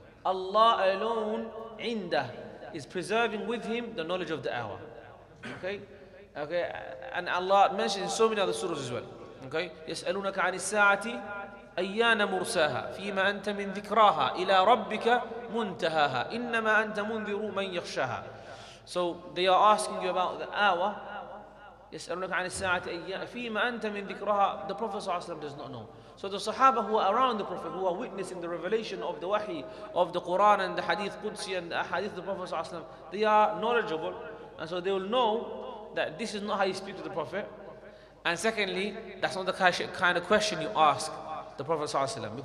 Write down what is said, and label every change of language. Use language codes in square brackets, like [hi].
[en] Allah alone, عِنْدَهُ, is preserving with him the knowledge of the hour. Okay? Okay, and Allah mentions in so many other surahs as well. [ar] Okay, يسألونك عن الساعة أيان مرساها فيما أنت من ذكراها إلى ربك منتهاها إنما أنت منذر من يخشاها. [en] So they are asking you about the hour. [ar] يسألونك عن الساعة أيان فيما أنت من ذكراها. [en] The Prophet ﷺ does not know. So the Sahaba who are around the Prophet, who are witnessing the revelation of the Wahi, of the Quran and the Hadith Qudsi and the Hadith of the Prophet ﷺ, they are knowledgeable, and so they will know that this is not how you speak to the Prophet. And secondly, that's not the kind of question you ask the Prophet ﷺ.